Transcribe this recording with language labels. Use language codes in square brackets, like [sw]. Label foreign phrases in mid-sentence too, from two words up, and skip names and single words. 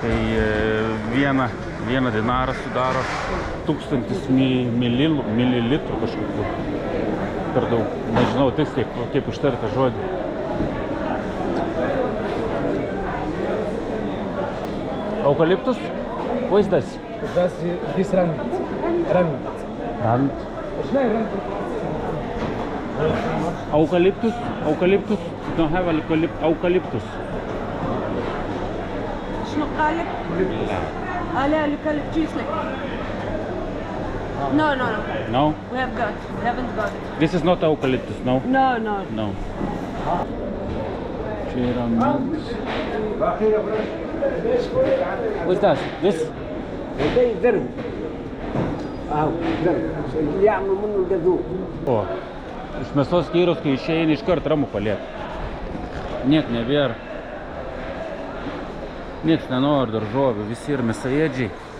[lt] Tai vieną dinarą sudaro 1000 mililitrų kažkokiu. Per daug, nežinau tiksliai, kaip užtarti žodį. Eukaliptus? Vaizdas? [en] This rand. [lt] Eukaliptus? [en] Don't have eukaliptus. [ar] شنو قالك؟ لا اليوكاليبتوس like. [en] No. No? We haven't got it. This is not eucalyptus, no? No. [lt] Čia yra mintis. [en] What's that? This? [lt] O, iš mėsos skyriaus, kai išeini, iškart ramu paliek. Niek nebėra. Nieks nenori daržovių, visi ir mėsaėdžiai.